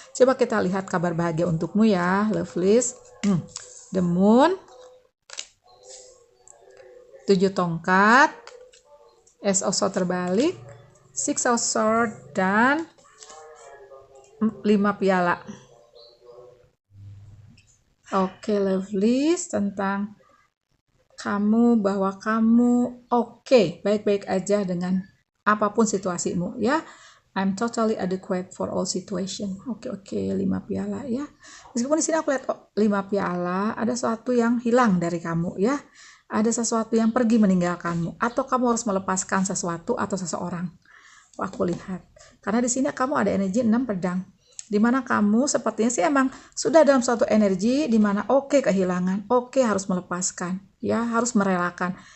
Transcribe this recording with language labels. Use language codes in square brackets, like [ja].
[id] Coba kita lihat kabar bahagia untukmu ya, Lovelies. The Moon, 7 tongkat, Ace of Swords terbalik, Six of Swords, dan 5 piala. Oke, Lovelies, tentang kamu, bahwa kamu oke, baik-baik aja dengan apapun situasimu ya. [en] I'm totally adequate for all situation. [id] Oke, 5 piala ya. Meskipun di sini aku lihat 5 piala, ada sesuatu yang hilang dari kamu ya. Ada sesuatu yang pergi meninggalkanmu, atau kamu harus melepaskan sesuatu atau seseorang. Aku lihat. Karena di sini kamu ada energi 6 pedang. Dimana kamu sepertinya sih emang sudah dalam suatu energi dimana kehilangan, harus melepaskan, ya harus merelakan.